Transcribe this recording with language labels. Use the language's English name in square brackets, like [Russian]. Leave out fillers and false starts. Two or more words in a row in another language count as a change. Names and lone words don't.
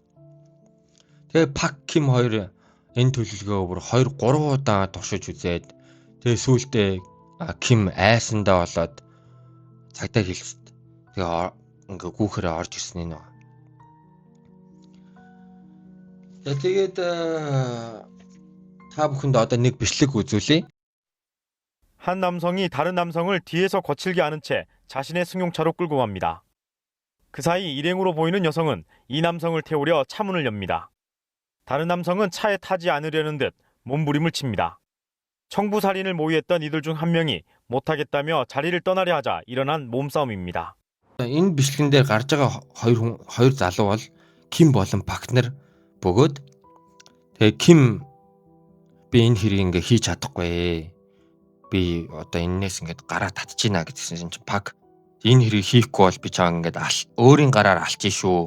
[Mongolian] Тэгээ Пак Ким хоёр энэ төлөвлөгөө бүр 2-3 удаа туршиж үзээд тэгээ сүүлдээ Ким айсандаа болоод цагдаа хэлсэн. Тэгээ ингээ гүүхээрээ орж ирсэн нь. Тэгээд та бүхэнд одоо нэг бичлэг үзүүлье. [Korean] 한 남성이 다른 남성을 뒤에서 거칠게 아는 채 자신의 승용차로 끌고 갑니다. 그 사이 일행으로 보이는 여성은 이 남성을 태우려 차 문을 엽니다. 다른 남성은 차에 타지 않으려는 듯 몸부림을 칩니다. 청부살인을 모의했던 이들 중 한 명이 못하겠다며 자리를 떠나려 하자 일어난 몸싸움입니다. [Mongolian] Энэ бичлэгэн дээр гарч байгаа хоёр залуу бол Ким болон Пак нар бөгөөд тэгээ Ким би энэ хэрийг ингээ хийж чадахгүй. Би одоо энээс ингээд гараа татчихна гэдгсэн чинь Пак энэ хэрийг хийхгүй бол би чааг ингээд өөрийн гараар алчих шүү.